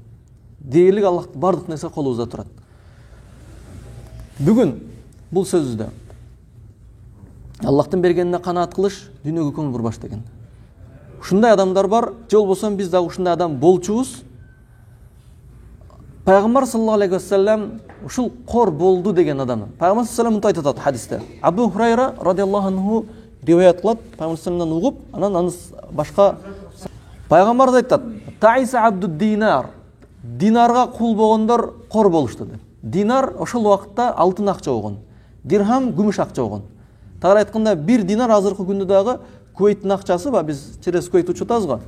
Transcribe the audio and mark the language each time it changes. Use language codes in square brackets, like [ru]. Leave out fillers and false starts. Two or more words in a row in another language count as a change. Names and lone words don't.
[ky] Дээрлик Аллах бардык нерсе колубузда турат. Бүгүн бул сөздө Аллахтын бергенине канаат кылыш, дүйнөгө көңүл бурбаш деген. Ушундай адамдар бар, же болбосо биз да ушундай адам болчубуз. Пайгамбар [ar] صلى الله عليه وسلم [ky] ушул кор болду деген адам. Пайгамбар [ar] صلى الله عليه وسلم [ky] айтат хадисте. Абу Хурайра [ar] رضي الله عنه [ky] риваят кылат, Пайгамбар саллаллаху угуп, анан аны башка Пайгамбар айтат: [ar] "تعس عبد الدينار." [ky] Динарга кул болгондор кор болушту деп. Динар ошол убакытта алтын акча болгон. Дирхам күмүш акча болгон. Тагыраак айтканда, бир динар азыркы күндө дагы Кувейттин акчасы ба, биз через Кувейт учуп атабыз го.